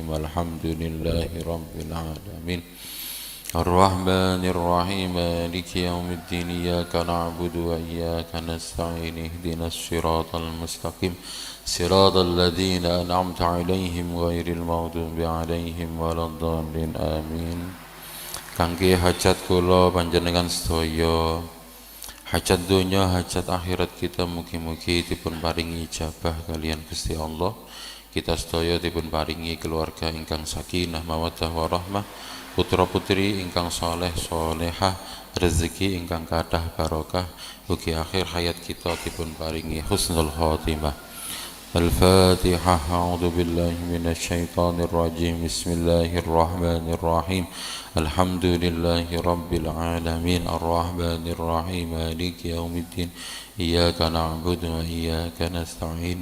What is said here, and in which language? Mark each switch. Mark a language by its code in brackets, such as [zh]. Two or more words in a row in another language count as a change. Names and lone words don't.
[ar] الحمد لله رب العالمين الرحمن الرحيم مالك يوم الدين. إياك نعبد وإياك نستعين. اهدنا الصراط المستقيم صراط الذين أنعمت عليهم غير المغضوب عليهم ولا الضالين آمين. [jv] Kangge hajat kula panjenengan sedaya, hajat dunya, hajat akhirat kita mugi-mugi dipun paringi ijabah kalian Gusti Allah. Kita sedaya dipun paringi keluarga ingkang [ar] سكينة مودة ورحمة, [jv] putra-putri ingkang saleh salehah, rezeki ingkang kathah barokah, ugi akhir hayat kita dipun paringi [ar] حسن الخاتمة. [jv] Al-Fatihah. [ar] أعوذ بالله من الشيطان الرجيم. بسم الله الرحمن الرحيم. الحمد لله رب العالمين الرحمن الرحيم مالك يوم الدين. إياك نعبد وإياك نستعين.